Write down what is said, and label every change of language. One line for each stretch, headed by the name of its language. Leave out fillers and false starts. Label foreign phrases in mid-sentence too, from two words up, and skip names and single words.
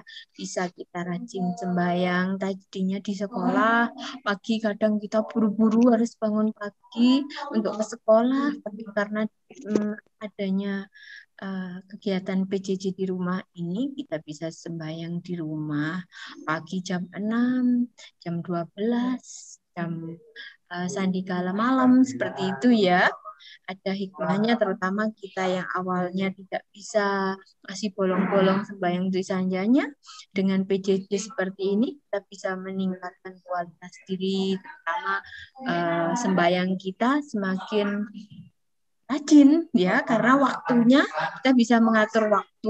Indonesian: Bisa kita rajin sembahyang. Tadinya di sekolah, pagi kadang kita buru-buru harus bangun pagi untuk ke sekolah. Tapi karena adanya kegiatan PJJ di rumah ini, kita bisa sembahyang di rumah pagi jam 6, jam 12, jam sandikala malam, seperti itu ya. Ada hikmahnya, terutama kita yang awalnya tidak bisa masih bolong-bolong sembahyang di sanjanya. Dengan PJJ seperti ini, kita bisa meningkatkan kualitas diri, terutama sembahyang kita semakin rajin ya, karena waktunya kita bisa mengatur waktu.